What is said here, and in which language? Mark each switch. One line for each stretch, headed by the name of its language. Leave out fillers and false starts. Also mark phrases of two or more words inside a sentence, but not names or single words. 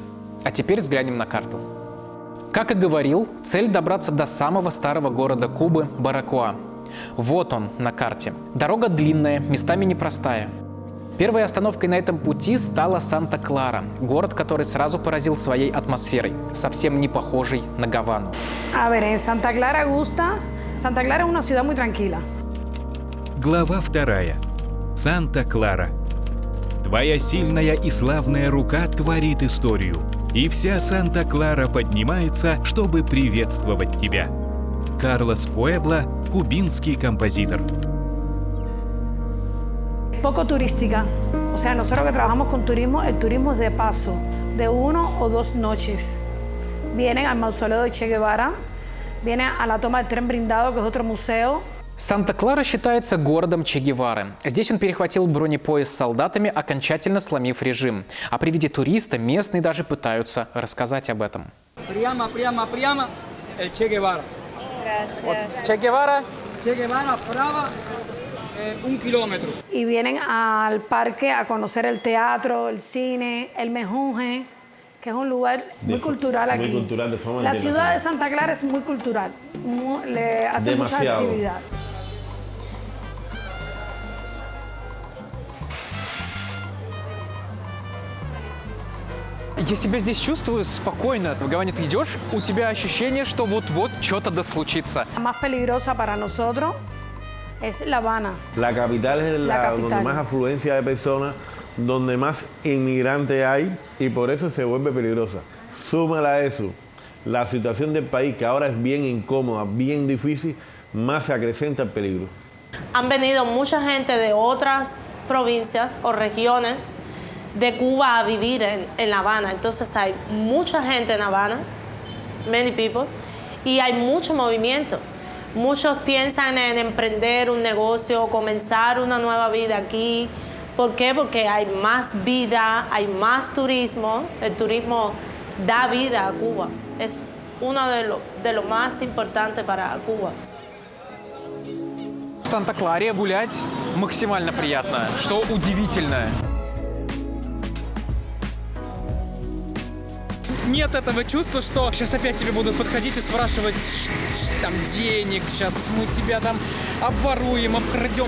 Russian: А теперь взглянем на карту. Как и говорил, цель добраться до самого старого города Кубы – Баракуа. Вот он на карте. Дорога длинная, местами непростая. Первой остановкой на этом пути стала Санта-Клара, город, который сразу поразил своей атмосферой, совсем не похожей на Гавану.
Spanish: Санта-Клара gusta. Санта-Клара es una ciudad muy tranquila.
Russian: Глава 2. Санта-Клара. Твоя сильная и славная рука творит историю, и вся Санта-Клара поднимается, чтобы приветствовать тебя. Карлос Пуэбла, кубинский композитор.
Spanish: Poco turística. O sea, nosotros que trabajamos con turismo, el turismo es de paso, de 1 o 2 noches. Vienen al mausoleo de Che Guevara, vienen a la toma del tren blindado, que es otro museo.
Russian: Санта-Клара считается городом Че Гевары. Здесь он перехватил бронепоезд с солдатами, окончательно сломив режим. А при виде туриста местные даже пытаются рассказать об этом. Прямо,
Spanish: el Che Guevara.
Russian: Че Гевара?
Spanish: Che Guevara, право. 1 kilómetro. Y vienen al parque a conocer el teatro, el cine, el Mejunje, que es un lugar muy cultural aquí. Muy cultural, de forma La ciudad de Santa Clara es muy cultural, le hace mucha actividad.
Russian: Я себя здесь чувствую спокойно. В Гаване ты идешь, у тебя ощущение, что вот-вот что-то да случится.
Spanish: La más peligrosa para nosotros es La Habana. La capital es donde más afluencia de personas, donde más inmigrantes hay y por eso se vuelve peligrosa. Súmala a eso, la situación del país que ahora es bien incómoda, bien difícil, más se acrecenta el peligro. Han venido mucha gente de otras provincias o regiones de Cuba a vivir en La Habana. Entonces hay mucha gente en La Habana,
English: many people,
Spanish: y hay mucho movimiento. Muchos piensan en emprender un negocio, comenzar una nueva vida aquí. ¿Por qué? Porque hay más vida, hay más turismo. El turismo da vida a Cuba. Es uno de lo más importantes para Cuba.
Russian: В Санта-Кларе гулять максимально приятно, что удивительно. Нет этого чувства, что сейчас опять тебе будут подходить и спрашивать там денег, сейчас мы тебя там обворуем, обкрадем.